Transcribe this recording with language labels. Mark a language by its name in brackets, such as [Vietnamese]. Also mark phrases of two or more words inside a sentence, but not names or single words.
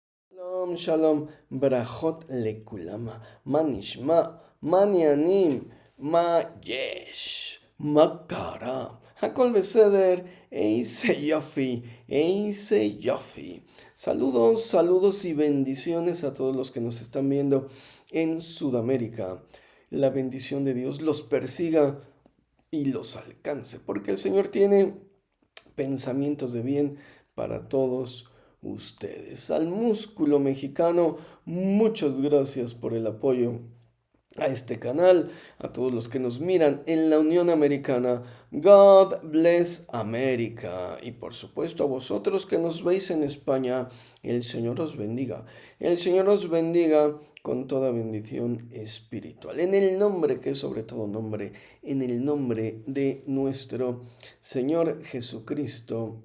[Hebrew] שלום, שלום, ברכות לכולם, מה נשמע, מה העניינים, מה יש, מה קרה, הכל בסדר, איזה יופי, איזה יופי. [Spanish] Saludos, saludos y bendiciones a todos los que nos están viendo en Sudamérica. La bendición de Dios los persiga y los alcance, porque el Señor tiene pensamientos de bien para todos ustedes. Al músculo mexicano, muchas gracias por el apoyo a este canal, a todos los que nos miran en la Unión Americana. [English] God bless America. [Spanish] Y por supuesto a vosotros que nos veis en España, el Señor os bendiga. El Señor os bendiga con toda bendición espiritual. En el nombre que es sobre todo nombre, en el nombre de nuestro Señor Jesucristo.